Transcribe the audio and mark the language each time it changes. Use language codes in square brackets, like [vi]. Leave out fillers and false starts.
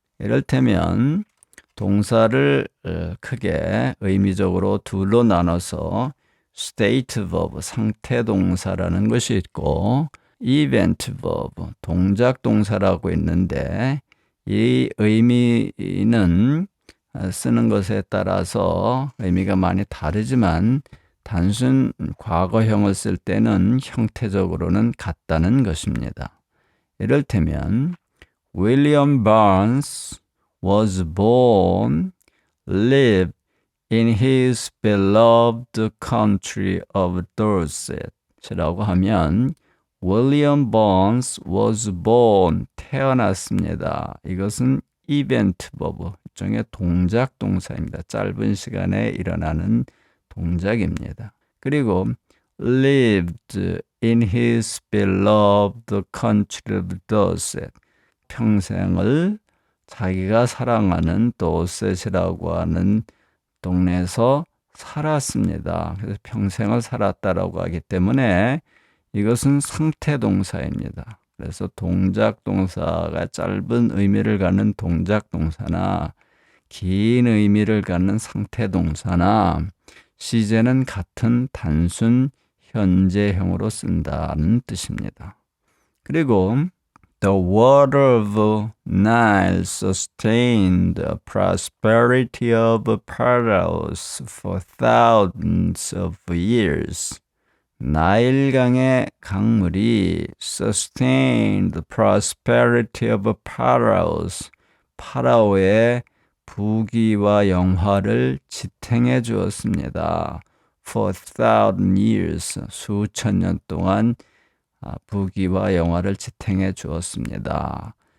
[ko] 이를테면 동사를 크게 의미적으로 둘로 나눠서 state verb, 상태 동사라는 것이 있고 event verb, 동작 동사라고 있는데 이 의미는 쓰는 것에 따라서 의미가 많이 다르지만 단순 과거형을 쓸 때는 형태적으로는 같다는 것입니다. [en] 이를테면 William Barnes was born, lived in his beloved country of Dorset [ko] 라고 하면 [en] William Barnes was born, [ko] 태어났습니다. 이것은 event verb, 일종의 동작 동사입니다. 짧은 시간에 일어나는 동작입니다. 그리고 [en] lived in his beloved country of Dorset, [ko] 평생을 자기가 사랑하는 도셋이라고 하는 동네에서 살았습니다. 그래서 평생을 살았다라고 하기 때문에 이것은 상태 동사입니다. 그래서 동작 동사가 짧은 의미를 갖는 동작 동사나 긴 의미를 갖는 상태 동사나 시제는 같은 단순 현재형으로 쓴다는 뜻입니다. 그리고 [en] The water of Nile sustained the prosperity of Pharaohs for thousands of years. [ko] 나일강의 강물이 [en] sustained the prosperity of Pharaohs, [ko] 파라오의 부귀와 영화를 지탱해 주었습니다. [en] For thousand years, [ko] 수천 년 동안 부귀와 영화를 지탱해 주었습니다.